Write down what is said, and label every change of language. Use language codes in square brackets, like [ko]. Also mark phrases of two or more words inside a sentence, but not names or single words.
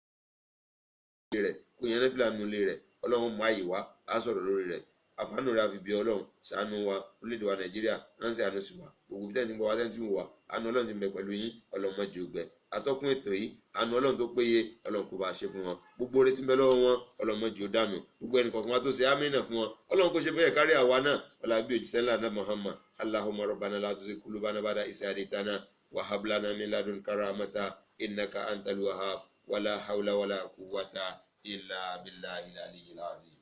[yo] rẹ̀ kó yan náfìlà nínú ilé rẹ̀ Ọlọ́run mú àyè wá á sọ̀rọ̀ lórí rẹ̀ àfààní rẹ̀ àfi bí Ọlọ́run ṣàánú wa orílẹ̀-èdè wa Nàìjíríà ránṣẹ́ àánú sí wa gbogbo bí tẹ́ni gbọ́ wa tẹ́ni tí ń wò wá àánú Ọlọ́run ti ń bẹ pẹ̀lú yín Ọlọ́run má jẹ́ ó gbẹ atọ́kùn ètò yìí àánú Ọlọ́run tó péye Ọlọ́run kó bá a ṣe fún wọn gbogbo oore tí ń bẹ lọ́wọ́ wọn Ọlọ́run má jẹ́ ó dànù gbogbo ẹnì kọ̀ọ̀kan wa tó ṣe àmínà fún wọn Ọlọ́run kó ṣe bẹ́ẹ̀ kárí àwa náà ọ̀làbí òjíṣẹ́ ńlá náà Muhammad [ar] اللهم ربنا لا تزغ قلوبنا بعد إذ هديتنا وهب لنا من لدنك رحمة إنك أنت الوهاب ولا حول ولا قوة إلا بالله العلي العظيم.